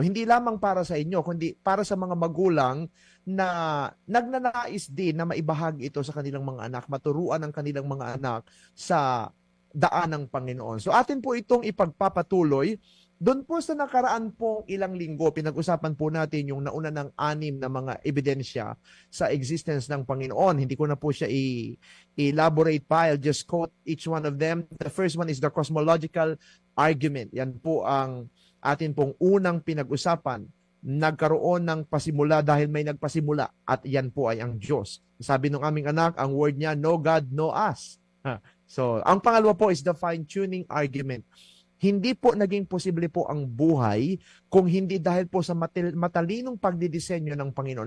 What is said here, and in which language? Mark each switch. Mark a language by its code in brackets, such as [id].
[tl] Hindi lamang para sa inyo, kundi para sa mga magulang na nagnanais din na maibahagi ito sa kanilang mga anak, maturuan ang kanilang mga anak sa daan ng Panginoon. So atin po itong ipagpapatuloy. Doon po sa nakaraan pong ilang linggo, pinag-usapan po natin yung nauna ng 6 na mga ebidensya sa existence ng Panginoon. Hindi ko na po siya elaborate pa. [en] I'll just quote each one of them. The first one is the cosmological argument. [tl] Yan po ang atin pong unang pinag-usapan. Nagkaroon ng pasimula dahil may nagpasimula at yan po ay ang Diyos. Sabi ng aming anak, ang word niya, [en] no God, no us. [tl] So, ang pangalawa po is the fine-tuning argument. Hindi po naging posible po ang buhay kung hindi dahil po sa matalinong pagdidisenyo ng Panginoon.